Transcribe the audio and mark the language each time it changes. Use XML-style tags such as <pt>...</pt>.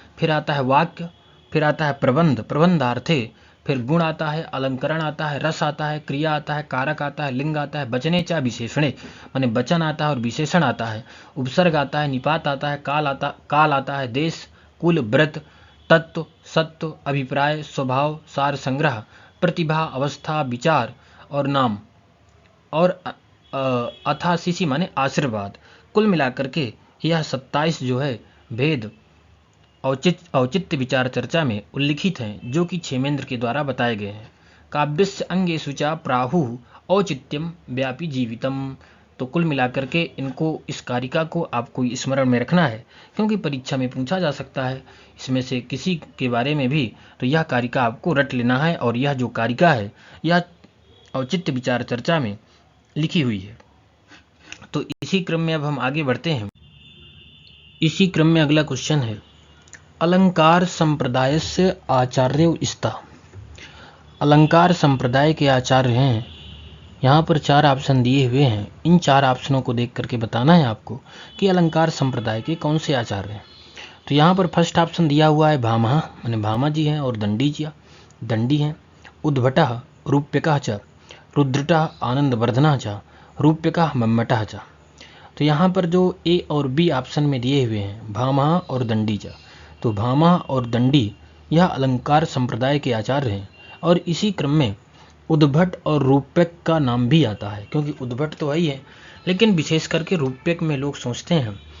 <hi>फिर आता है वाक्य, फिर आता है प्रबंध, प्रबंधार्थे, फिर गुण आता है, अलंकरण आता है, रस आता है, क्रिया आता है, कारक आता है, लिंग आता है, वचने चा विशेषणे माने वचन आता है और विशेषण आता है, उपसर्ग आता है, निपात आता है, काल आता है, देश, कुल, व्रत, तत्व, सत्व, अभिप्राय, स्वभाव, सार संग्रह, प्रतिभा, अवस्था, विचार और नाम, और अथाशिषि माने आशीर्वाद। कुल मिलाकर के यह 27 जो है भेद औचित्य विचार चर्चा में उल्लिखित हैं, जो कि क्षेमेंद्र के द्वारा बताए गए हैं।</hi> <sa>काव्यस्य अंगेषु च प्राहुः औचित्यम व्यापी जीवितम।</sa> <hi>तो कुल मिलाकर के इनको, इस कारिका को आपको स्मरण में रखना है, क्योंकि परीक्षा में पूछा जा सकता है इसमें से किसी के बारे में भी। तो यह कारिका आपको रट लेना है, और यह जो कारिका है यह औचित्य विचार चर्चा में लिखी हुई है। तो इसी क्रम में अब हम आगे बढ़ते हैं। इसी क्रम में अगला क्वेश्चन है अलंकार संप्रदाय से आचार्य स्तः। अलंकार संप्रदाय के आचार्य हैं, यहाँ पर 4 ऑप्शन दिए हुए हैं। इन 4 ऑप्शनों को देख करके बताना है आपको कि अलंकार संप्रदाय के कौन से आचार्य हैं। तो यहाँ पर फर्स्ट ऑप्शन दिया हुआ है भामह माने भामा जी हैं और दंडी हैं।</hi> <sa>उद्भटः रूप्यकः च, रुद्रटः आनंदवर्धनः च, रूप्यकः मम्मटः च।</sa> <hi>तो यहाँ पर जो ए और बी ऑप्शन में दिए हुए हैं भामह और दंडी च, तो भामह और दंडी यह अलंकार संप्रदाय के आचार्य हैं। और इसी क्रम में उद्भट और रूप्यक का नाम भी आता है, क्योंकि उद्भट तो वही है, लेकिन विशेष करके रूप्यक में लोग सोचते हैं।</hi>